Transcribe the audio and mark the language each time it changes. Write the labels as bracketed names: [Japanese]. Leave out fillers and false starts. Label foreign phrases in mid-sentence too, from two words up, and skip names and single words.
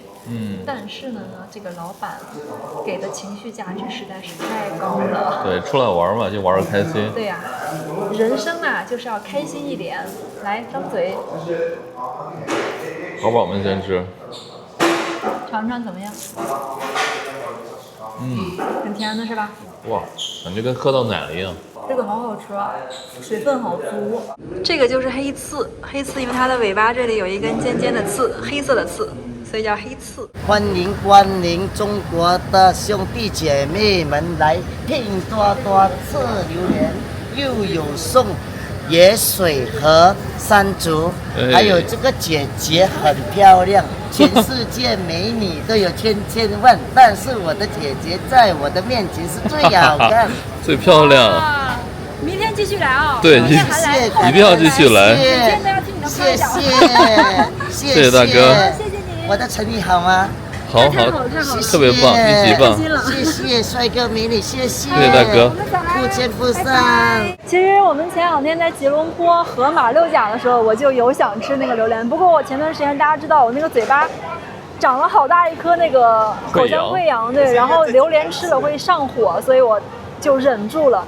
[Chinese] 但是呢，這個老闆給的情緒價值實在是太高了。對，出來玩嘛，就玩得開心。對呀，人生啊就是要開心一點。來，張嘴。好飽，我們先吃。嘗嘗怎麼樣？ 很甜的是吧？哇，感覺跟喝到奶了一樣。這個好好吃啊，水分好足。這個就是黑刺，黑刺因為它的尾巴這裡有一根尖尖的刺，黑色的刺，所以叫黑刺。歡迎光臨中國的兄弟姐妹們來拼多多吃榴蓮，又有送椰水和山竹，還有這個姐姐很漂亮，全世界美女都有千萬，但是我的姐姐在我的面前是最好看、最漂亮。明天繼續來哦，對，一定要繼續來。謝謝大哥，謝謝你。我的成語好嗎？好，特別棒，一級棒，謝謝帥哥美女，謝謝大哥，不見不散。其實我們前2天在吉隆坡河馬六甲的時候，我就有想吃那個榴蓮，不過我前段時間大家知道我那個嘴巴長了好大一顆那個口腔潰瘍，對，然後榴蓮吃了會上火，所以我就忍住了。